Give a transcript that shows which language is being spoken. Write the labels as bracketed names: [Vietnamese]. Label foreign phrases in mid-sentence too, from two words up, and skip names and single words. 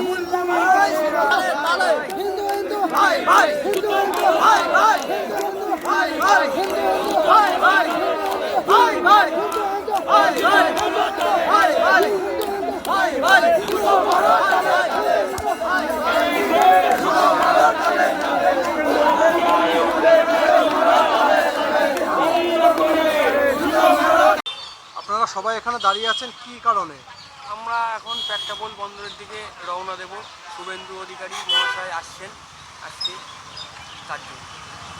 [Hindi] हिंदू हिंदू हाय हाय, हिंदू हिंदू हाय हाय, हिंदू हिंदू हाय हाय, हिंदू हिंदू हाय हाय, हाय हाय, हिंदू हिंदू हाय हाय, हिंदू हिंदू हाय हाय, हिंदू हिंदू हाय हाय, हिंदू मारो साले हाय हाय, हिंदू मारो साले। [Bangla] আপনারা সবাই এখানে দাঁড়িয়ে আছেন কি কারণে? আমরা এখন পেট্রাপোল বন্দরের দিকে রওনা দেব। শুভেন্দু অধিকারী মহাশয় আসছেন আজকে তার জন্য।